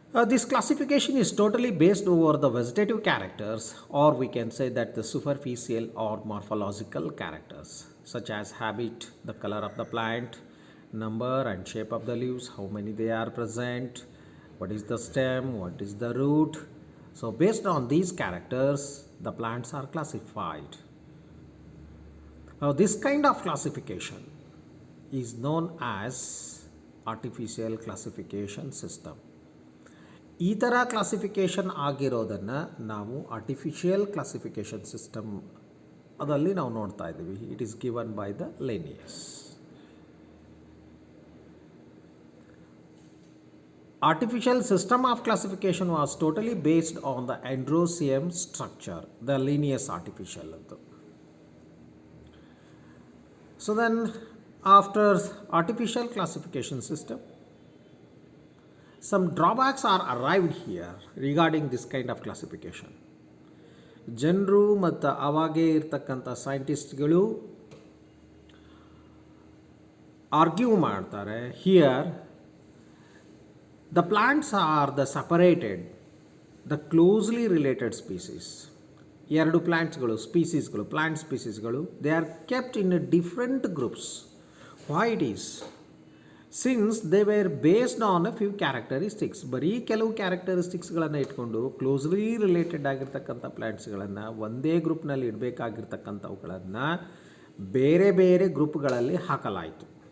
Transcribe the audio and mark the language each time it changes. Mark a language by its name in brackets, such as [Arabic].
[English] This classification is totally based over the vegetative characters, or we can say that the superficial or morphological characters, such as habit, the color of the plant, number and shape of the leaves, how many they are present, what is the stem, what is the root. So based on these characters, the plants are classified. Now this kind of classification is known as artificial classification system. [Kannada] ಈ ಥರ classification ಆಗಿರೋದನ್ನು ನಾವು artificial classification system ಅದರಲ್ಲಿ ನಾವು ನೋಡ್ತಾ ಇದ್ದೀವಿ. [English] It is given by the Linnaeus. Artificial system of classification was totally based on the androecium structure, the Linnaeus artificial. So then after artificial classification system, some drawbacks are arrived here regarding this kind of classification. [Kannada] ಜನರು ಮತ್ತು ಅವಾಗೇ ಇರ್ತಕ್ಕಂಥ ಸೈಂಟಿಸ್ಟ್ಗಳು argue ಮಾಡ್ತಾರೆ. [English] Here the plants are the separated, the closely related species. ಎರಡು ಪ್ಲಾಂಟ್ಸ್ಗಳು ಸ್ಪೀಸೀಸ್ಗಳು, plant ಸ್ಪೀಸೀಸ್ಗಳು, they are kept in different groups. Why it is? Since they were based on a few characteristics. [Kannada] ಬರೀ ಕೆಲವು ಕ್ಯಾರೆಕ್ಟರಿಸ್ಟಿಕ್ಸ್ಗಳನ್ನು ಇಟ್ಕೊಂಡು closely related ಆಗಿರ್ತಕ್ಕಂಥ ಪ್ಲ್ಯಾಂಟ್ಸ್ಗಳನ್ನು ಒಂದೇ ಗ್ರೂಪ್ನಲ್ಲಿ ಇಡಬೇಕಾಗಿರ್ತಕ್ಕಂಥವುಗಳನ್ನು ಬೇರೆ ಬೇರೆ ಗ್ರೂಪ್ಗಳಲ್ಲಿ ಹಾಕಲಾಯಿತು.